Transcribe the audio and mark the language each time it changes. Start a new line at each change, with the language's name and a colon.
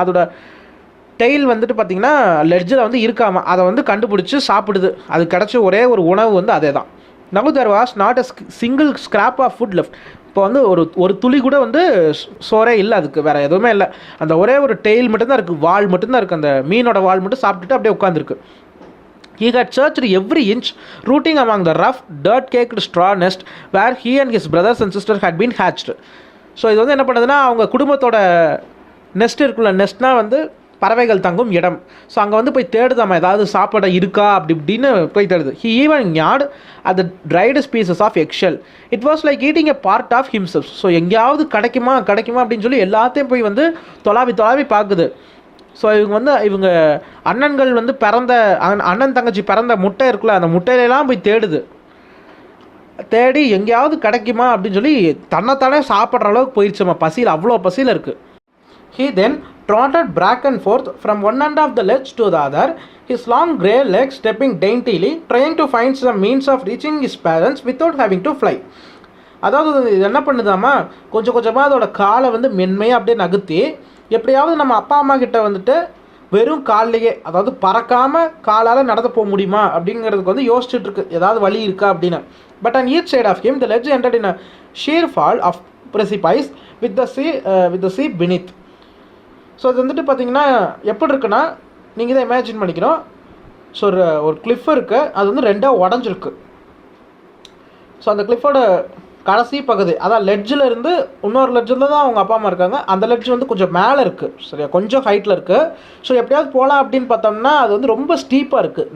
Tamil: அதோட டெய்ல் வந்துட்டு பார்த்திங்கன்னா லெட்ஜில் வந்து இருக்காமல் அதை வந்து கண்டுபிடிச்சி சாப்பிடுது. அது கிடச்ச ஒரே ஒரு உணவு வந்து அதே தான்.
English: Now there was not a single scrap of food left.
Tamil: இப்போ வந்து ஒரு துளி கூட வந்து சோறே இல்லை, அதுக்கு வேறு எதுவுமே இல்லை. அந்த ஒரே ஒரு டெய்ல் மட்டும்தான் இருக்குது, வால் மட்டும்தான் இருக்குது. அந்த மீனோட வால் மட்டும் சாப்பிட்டுட்டு அப்படியே உட்காந்துருக்கு.
English: He had searched every inch, rooting among the rough, dirt-caked straw nest where he and his brothers and sisters had been hatched.
Tamil: So இது வந்து என்ன பண்ணுதுன்னா, அவங்க குடும்பத்தோட நெஸ்ட் இருக்குல்ல, நெஸ்ட்னால் வந்து பறவைகள் தங்கும் இடம். ஸோ அங்கே வந்து போய் தேடுதாமா, ஏதாவது சாப்பிட இருக்கா அப்படி இப்படின்னு போய் தேடுது.
English: He even gnawed at the dried pieces of eggshell. It was like eating a part of himself.
Tamil: So எங்கேயாவது கிடைக்குமா அப்படின்னு சொல்லி எல்லாத்தையும் போய் வந்து தொலாவி பார்க்குது. ஸோ இவங்க அண்ணன்கள் வந்து அண்ணன் தங்கச்சி பிறந்த முட்டை இருக்குல்ல, அந்த முட்டையிலலாம் போய் தேடி எங்கேயாவது கிடைக்குமா அப்படின்னு சொல்லி தன்னைத்தானே சாப்பிட்ற அளவுக்கு போயிடுச்சுமா, பசியில், அவ்வளோ பசியில் இருக்குது.
English: He then trotted back and forth from one end of the ledge to the other, his long grey legs stepping daintily, trying to find some means of reaching his parents without having to fly.
Tamil: அதாவது இது என்ன பண்ணுதாமா, கொஞ்சமாக அதோட காலை வந்து மென்மையாக அப்படியே நகர்த்தி எப்படியாவது நம்ம அப்பா அம்மா கிட்ட வந்துட்டு வெறும் கால்லையே, அதாவது பறக்காமல் காலால் நடந்து போக முடியுமா அப்படிங்கிறதுக்கு வந்து யோசிச்சுட்டு இருக்கு, ஏதாவது வழி இருக்கா அப்படின்னு.
English: But on each side of him the ledge ended in a sheer fall of precipice with the sea beneath.
Tamil: So இது வந்துட்டு பார்த்தீங்கன்னா எப்படி இருக்குன்னா, நீங்கள் தான் இமேஜின் பண்ணிக்கணும். ஸோ ஒரு கிளிஃப் இருக்குது, அது வந்து ரெண்டாக உடஞ்சிருக்கு. ஸோ அந்த கிளிஃபோட கடைசி பகுதி, அதான் லெட்ஜில் இருந்து இன்னொரு லெட்ஜில் தான் அவங்க அப்பா அம்மா இருக்காங்க. அந்த லெட்ஜ் வந்து கொஞ்சம் மேலே இருக்குது, சரியா, கொஞ்சம் ஹைட்டில் இருக்குது. ஸோ எப்படியாவது போகலாம் அப்படின்னு பார்த்தோம்னா அது வந்து ரொம்ப ஸ்டீப்பாக இருக்குது.